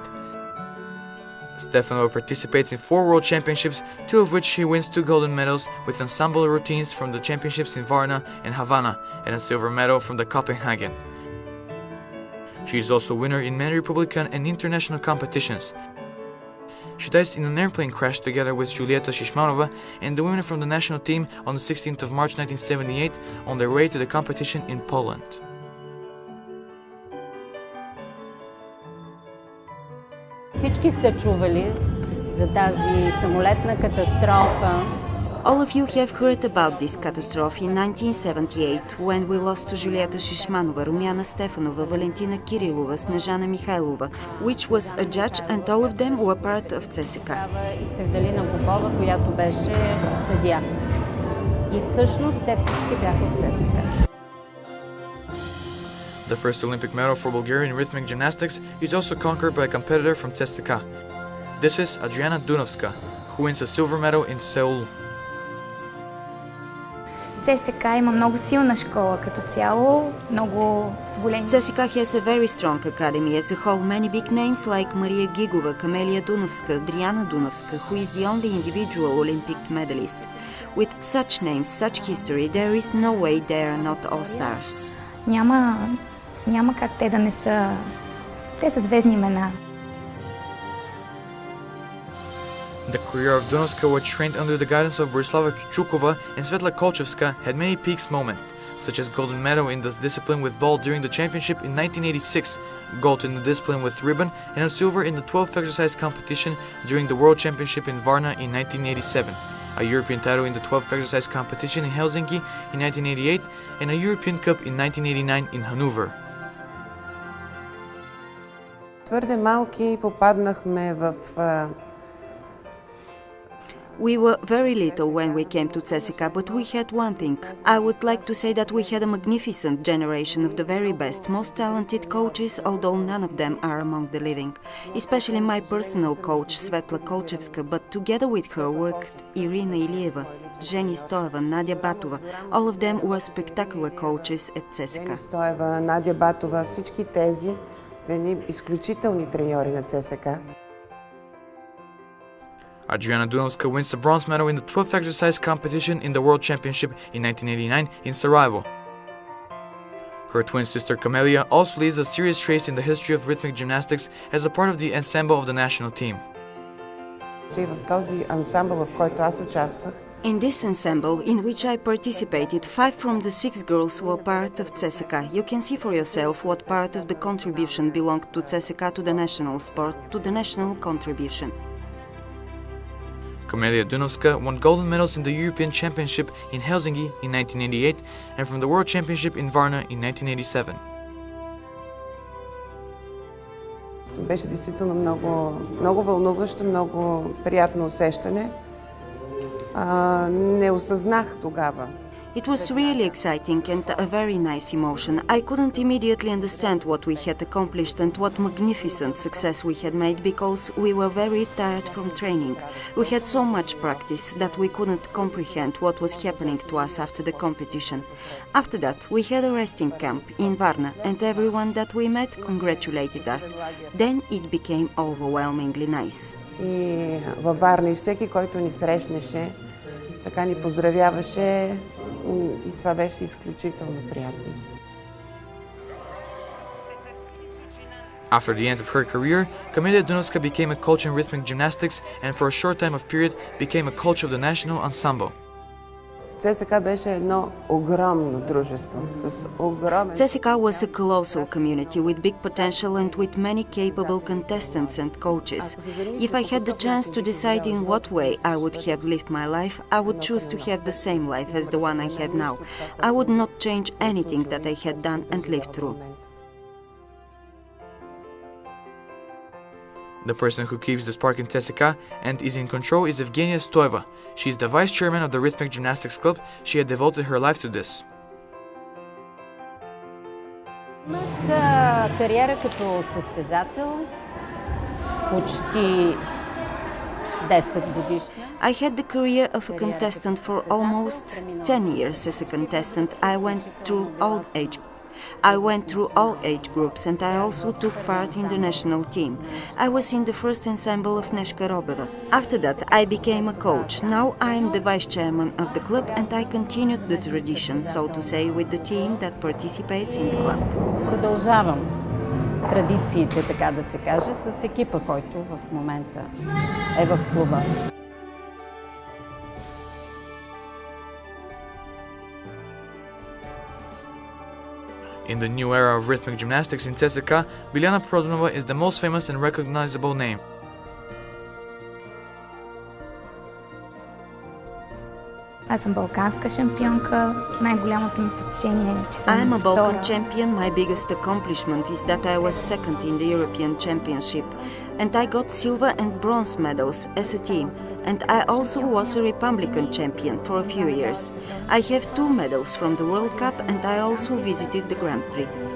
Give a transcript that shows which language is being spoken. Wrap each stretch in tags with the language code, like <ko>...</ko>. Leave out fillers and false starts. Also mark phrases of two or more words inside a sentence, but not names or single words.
<en>Stefanova participates in 4 World Championships, 2 of which she wins 2 golden medals with ensemble routines from the championships in Varna and Havana, and a silver medal from the Copenhagen. She is also a winner in many Republican and international competitions. She died in an airplane crash together with Julieta Shishmanova and the women from the national team on the 16th of March 1978 on their way to the competition in Poland.</en> <bg>Всички сте чували за тази самолетна катастрофа.</bg> <en>All of you have heard about this catastrophe in 1978 when we lost to Julieta Shishmanova, Rumiana Stefanova, Valentina Kirillova, Snezhana Mikhailova, which was a judge, and all of them were part of CSKA.</en> <bg>И Севделина Попова, която беше съдия. И всъщност те всички бяха от CSKA.</bg> <en>The first Olympic medal for Bulgarian rhythmic gymnastics is also conquered by a competitor from CSKA. This is Adriana Dunovska, who wins a silver medal in Seoul.</en> <bg>CSKA има много силна школа като цяло, много големи.</bg> <en>CSKA has a very strong academy as a whole. Many big names like Maria Gigova, Camelia Dunovska, Adriana Dunovska, who is the only individual Olympic medalist. With such names, such history, there is no way they are not all stars.</en> <bg>Няма как те да не са... Те са звездни имена.</bg> <en>The career of Dunovska, which trained under the guidance of Borislava Kuchukova and Svetla Kolchevska, had many peaks moments, such as golden medal in the discipline with ball during the championship in 1986, gold in the discipline with ribbon, and a silver in the 12th exercise competition during the World Championship in Varna in 1987, a European title in the 12th exercise competition in Helsinki in 1988, and a European Cup in 1989 in Hanover.</en> <bg>Твърде малки попаднахме в...</bg> <en>We were very little when we came to CSKA, but we had one thing. I would like to say that we had a magnificent generation of the very best, most talented coaches, although none of them are among the living. Especially my personal coach, Svetla Kolchevska, but together with her worked Irina Ilieva, Zheni Stoeva, Nadia Batova. All of them were spectacular coaches at CSKA.</en> <bg>Зени Стоева, Надя Батова, всички тези са едни изключителни треньори на CSKA.</bg> <en>Adriana Dunovska wins the bronze medal in the 12th exercise competition in the World Championship in 1989 in Sarajevo. Her twin sister Camelia also leads a serious trace in the history of rhythmic gymnastics as a part of the ensemble of the national team.</en> <bg>В този ансамбъл, в който аз участвах,</bg> <en>In this ensemble, in which I participated, 5 from the 6 girls were part of CSKA. You can see for yourself what part of the contribution belonged to CSKA, to the national sport, to the national contribution. Camelia Dunovska won golden medals in the European Championship in Helsinki in 1988 and from the World Championship in Varna in 1987.</en> <bg>беше действително много вълнуващо, много приятно усещане. Не осъзнах тогава.</bg> <en>It was really exciting and a very nice emotion. I couldn't immediately understand what we had accomplished and what magnificent success we had made because we were very tired from training. We had so much practice that we couldn't comprehend what was happening to us after the competition. After that, we had a resting camp in Varna and everyone that we met congratulated us. Then it became overwhelmingly nice.</en> <bg>И във Варна и всеки, който ни срещнеше, така ни поздравяваше и това беше изключително приятно.</bg> <en>After the end of her career, Camelia Dunovska became a coach in rhythmic gymnastics and for a short time of period became a coach of the national ensemble.</en> <bg>ЦСКА беше едно огромно дружество, с огромен...</bg> <en>CSKA was a colossal community with big potential and with many capable contestants and coaches. If I had the chance to decide in what way I would have lived my life, I would choose to have the same life as the one I have now. I would not change anything that I had done and lived through. The person who keeps the spark in CSKA and is in control is Evgenia Stoeva. She is the vice chairman of the Rhythmic Gymnastics Club. She had devoted her life to this.</en> <bg>Имах кариера като състезател почти 10 годишна.</bg> <en>I had the career of a contestant for almost 10 years. As a contestant, I went through all age groups and I also took part in the national team. I was in the first ensemble of Neshka Robeva. After that, I became a coach. Now I am the vice chairman of the club and I continued the tradition, so to say, with the team that participates in the club.</en> <bg>Продължавам традициите, така да се каже, с екипа, който в момента е в клуба.</bg> <en>In the new era of rhythmic gymnastics in CSKA, Biljana Prodanova is the most famous and recognizable name.</en> <bg>Аз съм балканска шампионка. Най-голямото ми постижение е, че</bg> <en>I</en> <bg>съм</bg> <en>am a</en> <bg>втора.</bg> <en>Balkan champion. My biggest accomplishment is that I was second in the European Championship, and I got silver and bronze medals as a team. And I also was a Republican champion for a few years. I have 2 medals from the World Cup, and I also visited the Grand Prix.</en>